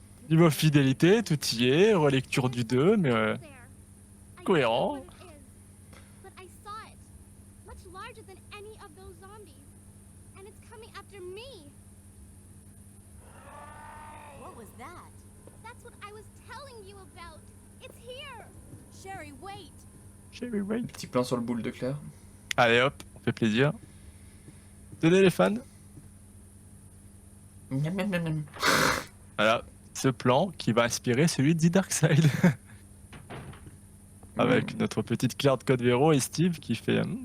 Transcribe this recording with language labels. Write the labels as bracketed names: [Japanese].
[French] Niveau fidélité, tout y est, relecture du 2, mais cohérent. [English] But I saw it, much larger than any of those zombies, and it's coming after me. What was that? That's what I was telling you about. It's here. Sherry, wait! Cherry Wait. [French] Petit plan sur le boule de Claire. Allez hop, on fait plaisir. Tenez les fans. Miam, miam, miam, miam. Voilà, ce plan qui va inspirer celui de The Dark Side. Avec notre petite Claire de Code Véro et Steve qui fait...